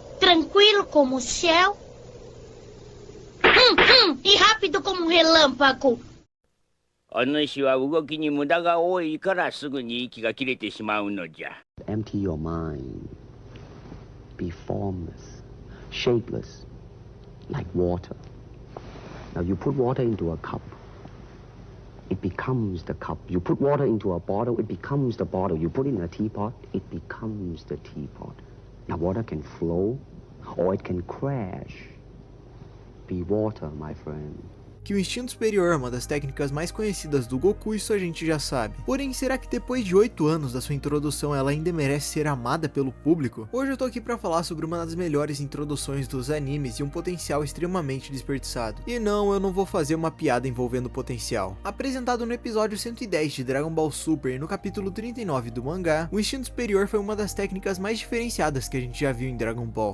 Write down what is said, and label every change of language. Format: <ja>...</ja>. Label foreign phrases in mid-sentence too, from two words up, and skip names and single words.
<pt>tranquilo como o céu. E rápido como um relâmpago.</pt> <ja>お主は動きに無駄が多いからすぐに息が切れてしまうのじゃ。</ja> <en>Empty your mind. Be formless, shapeless, like water. Now you put water into a cup. It becomes the cup. You put water into a bottle, it becomes the bottle. You put it in a teapot, it becomes the teapot. Now water can flow or it can crash. Be water, my friend.</en> <pt>Que o instinto superior é uma das técnicas mais conhecidas do Goku, isso a gente já sabe. Porém, será que depois de 8 anos da sua introdução ela ainda merece ser amada pelo público? Hoje eu tô aqui pra falar sobre uma das melhores introduções dos animes e um potencial extremamente desperdiçado. E não, eu não vou fazer uma piada envolvendo potencial. Apresentado no episódio 110 de Dragon Ball Super e no capítulo 39 do mangá, o instinto superior foi uma das técnicas mais diferenciadas que a gente já viu em Dragon Ball.</pt>